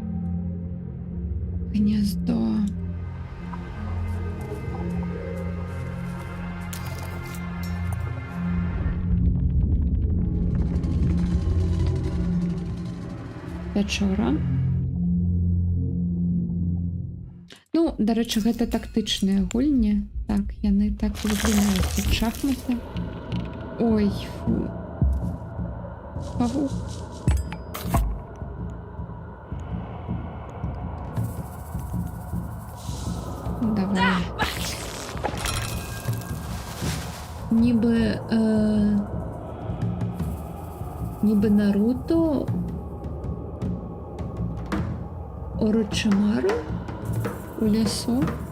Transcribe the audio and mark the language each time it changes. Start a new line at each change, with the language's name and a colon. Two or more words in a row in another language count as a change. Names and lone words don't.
Belarusian: Гнездо. Пячора. Ну, дарэчы, гэта тактычныя гульні. Так, яны так выглядаюць, як шахматы. Ой, фу. Павук. Давай.
Ukrainian: Ніби, ніби Наруто Орочимару у лісу.